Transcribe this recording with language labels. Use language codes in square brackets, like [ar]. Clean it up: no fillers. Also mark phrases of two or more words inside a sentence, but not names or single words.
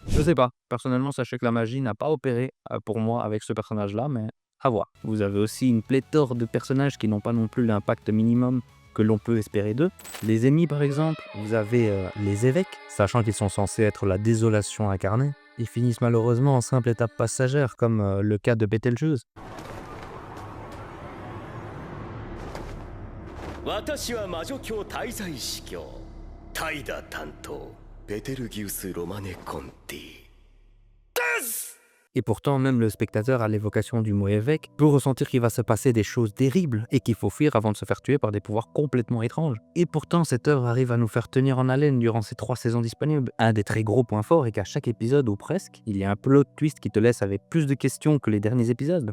[fr] Je sais pas, personnellement, sachez que la magie n'a pas opéré pour moi avec ce personnage-là, mais à voir. Vous avez aussi une pléthore de personnages qui n'ont pas non plus l'impact minimum que l'on peut espérer d'eux. Les ennemis par exemple, vous avez les évêques, sachant qu'ils sont censés être la désolation incarnée. Ils finissent malheureusement en simple étape passagère, comme le cas de Betelgeuse. [ja] 私は魔女教滞在司教タイダ担当ベテルギウス・ロマネ・コンティです。 [fr] Et pourtant, même le spectateur à l'évocation du mot évêque peut ressentir qu'il va se passer des choses terribles et qu'il faut fuir avant de se faire tuer par des pouvoirs complètement étranges. Et pourtant, cette œuvre arrive à nous faire tenir en haleine durant ces 3 saisons disponibles. Un des très gros points forts est qu'à chaque épisode, ou presque, il y a un [en] plot twist [fr] qui te laisse avec plus de questions que les derniers épisodes.